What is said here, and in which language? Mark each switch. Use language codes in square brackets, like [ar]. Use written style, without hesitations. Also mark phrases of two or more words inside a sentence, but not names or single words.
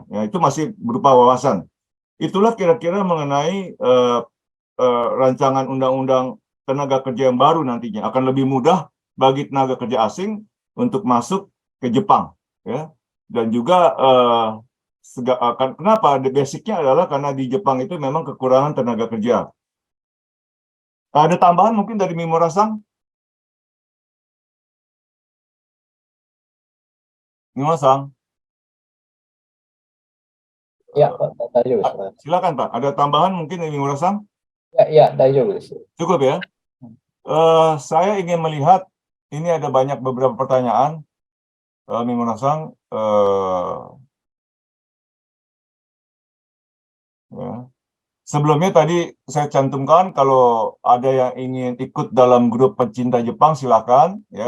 [id] Ya, itu masih berupa wawasan. Itulah kira-kira mengenai rancangan undang-undang tenaga kerja yang baru nantinya. Akan lebih mudah bagi tenaga kerja asing untuk masuk ke Jepang, ya. Dan juga kenapa? Basicnya adalah karena di Jepang itu memang kekurangan tenaga kerja. Ada tambahan mungkin dari Mimura-san? Mimura-san? [ja] Ya, 大丈夫です. [id] Silakan, Pak. Ada tambahan mungkin dari Mimura-san? Ya, [ja] 大丈夫です. [id] Cukup, ya. Saya ingin melihat, ini ada beberapa pertanyaan, Mimura-san. Ya. Sebelumnya tadi saya cantumkan kalau ada yang ingin ikut dalam grup pecinta Jepang, silakan, ya.